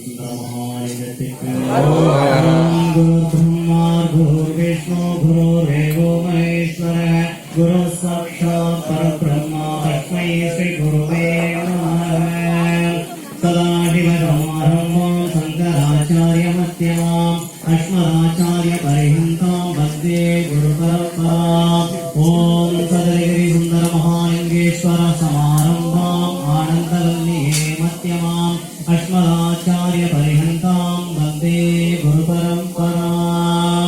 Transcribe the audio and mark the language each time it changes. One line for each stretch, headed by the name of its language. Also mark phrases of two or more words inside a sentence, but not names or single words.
Sanskrit: சுந்தர மகாலிங்கத்திற்கு गुरु ब्रह्मा गुरु विष्णु गुरु देवो महेश्वर गुरु साक्षात् परब्रह्म तस्मै श्री गुरवे नमः. सदाशिवसमारम्भां शङ्कराचार्य मध्यमाम् अस्मदाचार्य पर्यन्ताम् वन्दे गुरु परम्पराम्. ॐ चतुरगिरि सुन्दर महालिङ्गेश्वर समारम्भाम् आनन्दवल्ली मध्यमाम् अस्मदाचार्य पर्यन्ताम् वन्दे गुरु परम्पराम्.